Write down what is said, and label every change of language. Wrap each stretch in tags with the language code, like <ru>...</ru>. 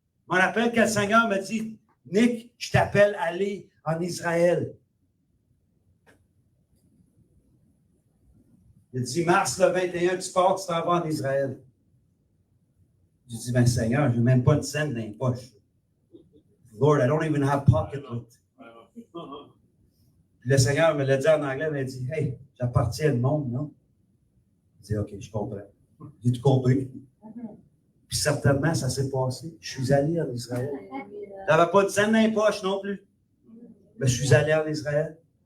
<fr>Je me rappelle quand le Seigneur m'a dit, Nick, je t'appelle à aller en Israël. Il a dit, mars le 21, tu pars, tu t'en vas en Israël. J'ai dit, ben Seigneur, je n'ai même pas une scène dans les poches.</fr> <en>Lord, I don't even have pocketbook.</en> <fr>Puis le Seigneur me l'a dit en anglais, il m'a dit, hey, j'appartiens au monde, non? J'ai dit, OK, je comprends. J'ai tout compris. Puis certainement, ça s'est passé. Je suis allé en Israël. Je n'avais pas de scène dans les poches non plus. Mais je suis allé en Israël.</fr>